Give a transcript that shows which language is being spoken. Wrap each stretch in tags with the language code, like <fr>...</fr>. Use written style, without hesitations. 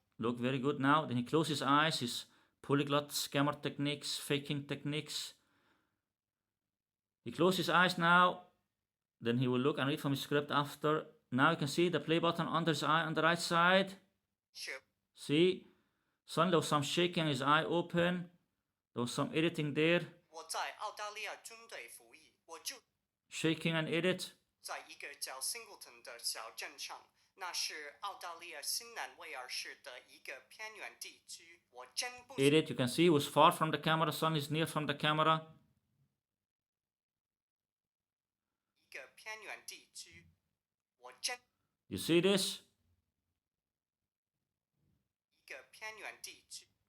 <en>Look very good now. Then he closes his eyes. His polyglot scammer techniques, faking techniques. He closes his eyes now. Then he will look and read from his script after. Now you can see the play button under his eye on the right side.</en> <zh>是</zh> <en>See? Suddenly there was some shaking, his eye open. There was some editing there.</en> <zh>我在澳大利亚军队服役，我就</zh> <en>Shaking and edit.</en> <zh>在一个叫 Singleton 的小镇上，那是澳大利亚新南威尔士的一个偏远地区。我真不</zh> <en>Edit. You can see he was far from the camera. Suddenly he's near from the camera.</en> <zh>一个偏远地区，我真</zh> <en>You see this?</en> <zh>一个偏远地区，</zh>